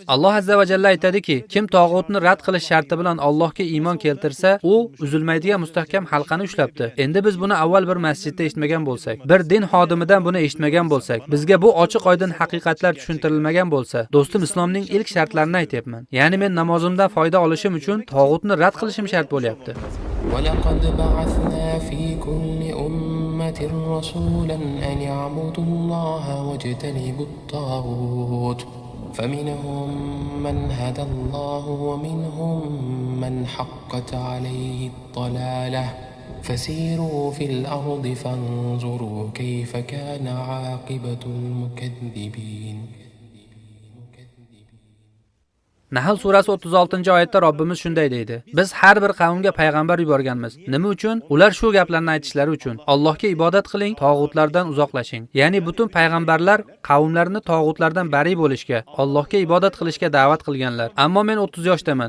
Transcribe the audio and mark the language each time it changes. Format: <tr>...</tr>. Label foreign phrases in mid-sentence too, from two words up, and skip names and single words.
<uz>Alloh</uz> <ar>عز وجل</ar> <uz>aytadiki, kim tog'utni rad qilish sharti bilan Allohga iymon keltirsa, u uzilmaydigan mustahkam halqani ushlabdi. Endi biz buni avval bir masjidda eshitmagan bo'lsak, bir din xodimidan buni eshitmagan bo'lsak, bizga bu ochiq-oydin haqiqatlar tushuntirilmagan bo'lsa, do'stim islomning ilk shartlarini aytyapman. Ya'ni men namozimdan foyda olishim uchun tog'utni rad qilishim shart bo'lyapti.</uz> <ar>ولقد بعثنا في كل أمة رسولا أن يعبدوا الله واجتنبوا الطاغوت فمنهم من هدى الله ومنهم من حقت عليه الضلالة فسيروا في الأرض فانظروا كيف كان عاقبة المكذبين.</ar> <uz>Nahl surasi 36-oyatda Robbimiz shunday deydi: Biz har bir qavmga payg'ambar yuborganmiz. Nima uchun? Ular shu gaplarni aytishlari uchun. Allohga ibodat qiling, tog'utlardan uzoqlashing. Ya'ni butun payg'ambarlar qavmlarini tog'utlardan bari bo'lishga, Allohga ibodat qilishga da'vat qilganlar. Ammo men 30 yoshdaman.</uz>